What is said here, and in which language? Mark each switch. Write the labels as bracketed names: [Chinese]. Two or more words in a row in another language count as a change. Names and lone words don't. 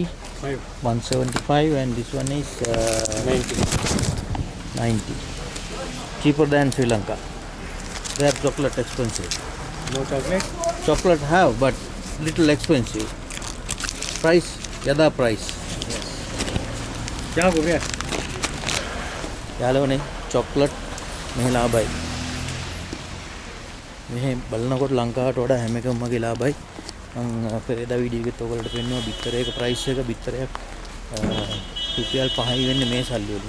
[English] 5. 175 and this one is 90. 90. Cheaper than Sri Lanka. Their chocolate expensive. No chocolate? Chocolate have but little expensive. Price, yada price. [Hindi] क्या हो गया? [Sinhala] යාළුවනේ chocolate මෙහි ලාභයි. මෙහි බලනකොට ලංකාවට වඩා හැම එකම වගේ ලාභයි. මම පෙරේදා වීඩියෝ එකත් ඔයගොල්ලන්ට පෙන්නුවා බිත්තරයක ප්‍රයිස් එක බිත්තරයක් රුපියල් 5යි වෙන්නේ මේ සල්ලි වලින්.